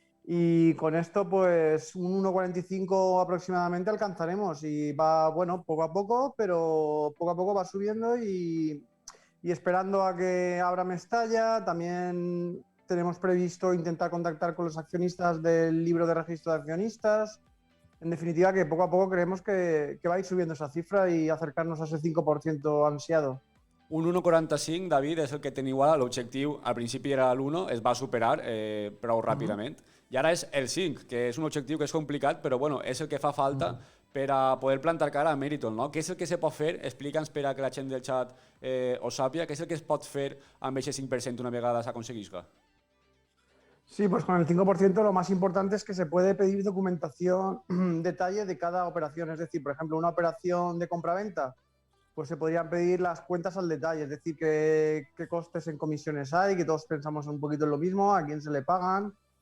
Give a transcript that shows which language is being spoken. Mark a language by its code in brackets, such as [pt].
[es] Y con esto, pues un 1,45 aproximadamente alcanzaremos, y va, poco a poco, pero poco a poco va subiendo, y esperando a que abra Mestalla. También tenemos previsto intentar contactar con los accionistas del libro de registro de accionistas. En definitiva, que poco a poco creemos que va a ir subiendo esa cifra y acercarnos a ese 5% ansiado. [ca] Un 1,45, David, és el que teniu ara. L'objectiu al principi era l'1, es va superar prou ràpidament. I ara és el 5, que és un objectiu que és complicat, però és el que fa falta per a poder plantar cara a Meriton, no? Què és el que se pot fer? Explica'ns per a que la gent del xat ho sàpiga. Què és el que es pot fer amb aquest 5% una vegada s'aconseguisca? [es] Sí, pues con el 5% lo más importante es que se puede pedir documentación detalle de cada operación. Es decir, por ejemplo, una operación de compraventa, pues se podrían pedir las cuentas al detalle, es decir, qué costes en comisiones hay, que todos pensamos un poquito en lo mismo, a quién se le pagan.